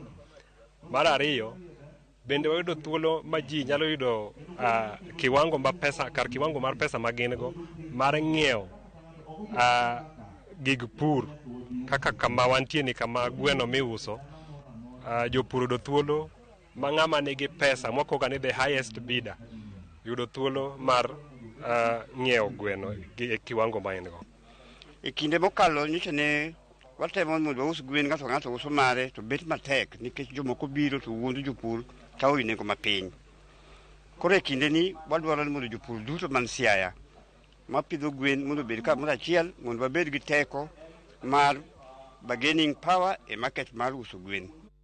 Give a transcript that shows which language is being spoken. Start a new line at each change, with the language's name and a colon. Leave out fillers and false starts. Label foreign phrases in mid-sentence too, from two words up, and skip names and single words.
Luo (Kenya and Tanzania): Mar ariyo, bende wayudo thuolo ma ji nyalo yudo kiwango mar pesa ma gin go mar ng'iewo gig pur kaka kama wantie ni kama gweno miuso. Jopur yudo thuolo ma ng'ama nigi pesa mokoga ni
English: the highest bidder
Luo (Kenya and Tanzania): yudo thuolo mar ng'iewo gweno e kiwango ma en go. E kinde mokalo nyiso ne watemo mondo waus gwen ng'ato uso mare to bet matek nikech jomoko biro to wuondo jopur kawo nengo mapiny. Koro e kinde ni wadwaro ni mondo jopur duto man Siaya ma pidho gwen mondo bed kamoro achiel mondo wabed gi teko mar
English: bargaining power
Luo (Kenya and Tanzania): e market mar uso gwen.